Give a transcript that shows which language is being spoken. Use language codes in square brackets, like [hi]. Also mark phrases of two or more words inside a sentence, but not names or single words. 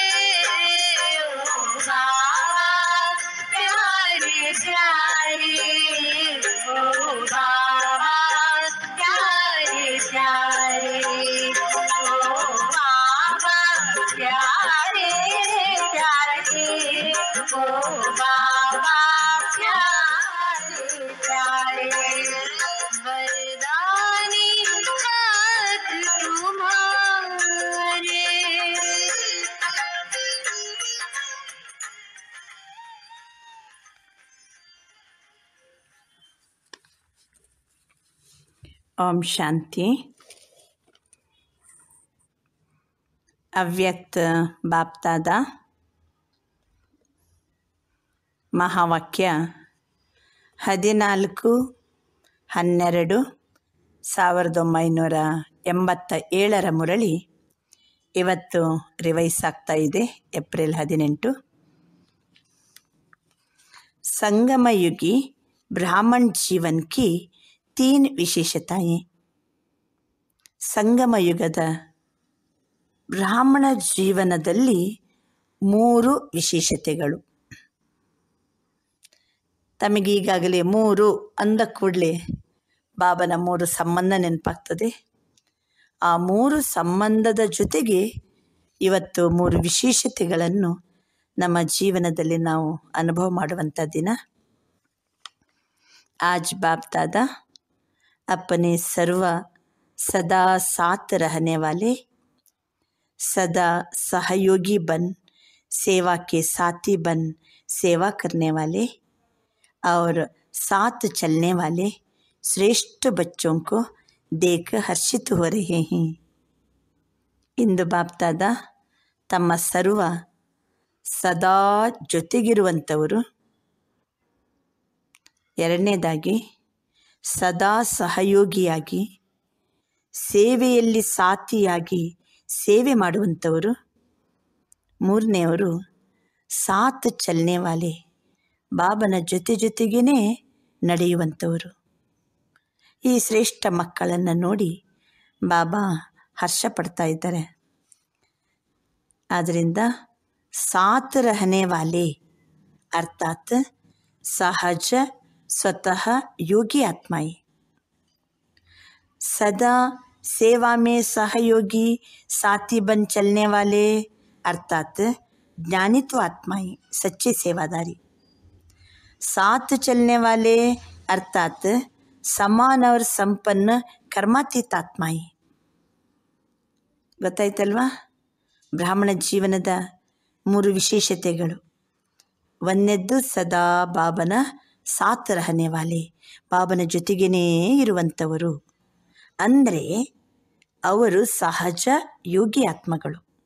[hi] ओ बाबा प्यारे प्यारे, ओ बाबा प्यारे प्यारे, ओ बाबा प्यारे प्यारे, ओ बाबा प्यारे प्यारे, वरदानी हाथ तुम्हारे। [kn] ಓಂ ಶಾಂತಿ. ಅವ್ಯಕ್ತ ಬಾಪ್ತಾದ ಮಹಾವಾಕ್ಯ 14/12/1987 ಮುರಳಿ ಇವತ್ತು ರಿವೈಸ್ ಆಗ್ತಾ ಇದೆ. ಏಪ್ರಿಲ್ 18. [hi] संगमयुगी ब्राह्मण जीवन की 3 ವಿಶೇಷತೆಯೇ. [kn] ಸಂಗಮಯುಗದ ಬ್ರಾಹ್ಮಣ ಜೀವನದಲ್ಲಿ 3 ವಿಶೇಷತೆಗಳು. ತಮಗೀಗಾಗಲೇ 3 ಅಂದ ಕೂಡಲೇ ಬಾಬನ 3 ಸಂಬಂಧ ನೆನಪಾಗ್ತದೆ. ಆ 3 ಸಂಬಂಧದ ಜೊತೆಗೆ ಇವತ್ತು 3 ವಿಶೇಷತೆಗಳನ್ನು ನಮ್ಮ ಜೀವನದಲ್ಲಿ ನಾವು ಅನುಭವ ಮಾಡುವಂಥ ದಿನ. [hi] आज बाप दादा अपने सर्व सदा साथ रहने वाले, सदा सहयोगी बन, सेवा के साथी बन, सेवा करने वाले और साथ चलने वाले श्रेष्ठ बच्चों को देख हर्षित हो रहे हैं. [kn] इंदु बाप दादा तಮ್ಮ ಸರ್ವ ಸದಾ ಜೊತೆಗಿರುವಂಥವರು. ಎರಡನೇದಾಗಿ ಸದಾ ಸಹಯೋಗಿಯಾಗಿ ಸೇವೆಯಲ್ಲಿ ಸಾಥಿಯಾಗಿ ಸೇವೆ ಮಾಡುವಂಥವರು. ಮೂರನೆಯವರು [hi] साथ चलने वाले, [kn] ಬಾಬನ ಜೊತೆಗೇ ನಡೆಯುವಂಥವರು. ಈ ಶ್ರೇಷ್ಠ ಮಕ್ಕಳನ್ನು ನೋಡಿ ಬಾಬಾ ಹರ್ಷ ಪಡ್ತಾ ಇದ್ದಾರೆ. [hi] ಆದ್ದರಿಂದ साथ रहने वाले अर्थात सहज स्वतः योगी आत्माएं, सदा सेवा में सहयोगी साथी बन चलने वाले अर्थात ज्ञानित्व आत्माएं, सच्चे सेवादारी. साथ चलने वाले अर्थात समान और संपन्न कर्मातीत आत्माएं. [kn] ಗೊತ್ತಾಯ್ತಲ್ವಾ? ಬ್ರಾಹ್ಮಣ ಜೀವನದ 3 ವಿಶೇಷತೆಗಳು. ಒಂದನೇದ್ದು ಸದಾ ಬಾಬನ [hi] साथ रहने वाले, [kn] ಬಾಬನ ಜೊತೆಗೇ ಇರುವಂಥವರು. ಅಂದರೆ ಅವರು ಸಹಜ ಯೋಗಿ ಆತ್ಮಗಳು.